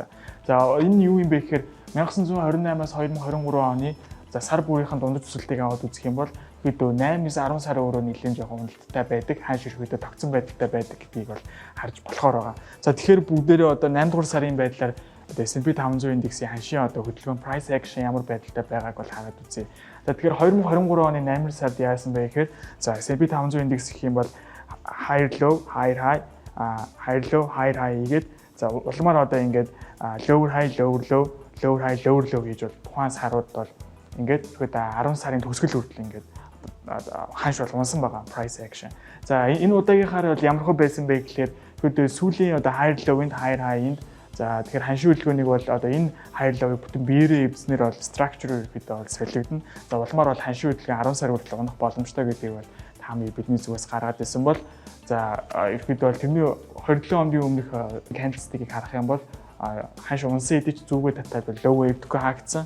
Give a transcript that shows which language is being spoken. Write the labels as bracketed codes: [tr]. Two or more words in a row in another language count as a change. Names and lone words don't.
[mn] За энэ юу юм бэ гэхээр 1928-аас 2023 оны за сар бүрийнхэн дундаж өсөлтийг аваад үзэх юм бол хэд 8-10 сарын өрөө нэлээд жоохон уналттай байдаг, хаан ширхүүдэд тогтсон байдалтай байдаг гэдгийг бол харж болохоор байгаа. За тэгэхээр бүгдээрээ 8 дугаар сарын байдлаар S&P 500 индексийн ханшийн хөдөлгөөн [en] price action [mn] ямар байдалтай байгааг бол хараад үзье. За тэгэхээр 2023 оны 8 сард яасан бэ гэхээр за S&P 500 индекс гэх юм бол [en] higher low higher high higher low higher high [mn] гэдэг за улмаар ингээд [en] lower high lower low lower high lower low [mn] гэж бол тухайн сарууд бол ингээд 10 сарын төгсгөл хүртэл ингээд ханш бол унсан байгаа [en] price action. [mn] За энэ удаагийнхаар бол ямар хөө байсан бэ гэхээр сүүлийн [en] higher low- [mn] нд [en] higher high- [mn] нд за тэгэхээр ханшийн хөдөлгөөнийг бол энэ [en] higher low- [mn] ыг бүтэн биеэрээ эвзнэр бол structure ерөөхдөө бол солигдно. За улмаар бол ханшийн хөдөлгөөний 10 сар хүртэл унах боломжтой гэдгийг бол хамгийн бидний зүгээс гаргаад ирсэн бол за ерөөхдөө бол тэрний 27 хоногийн өмнөх candlestick-ийг харах юм бол ханш унсан идэж зүгөө татаад [en] low wave- [mn] г хаагдсан.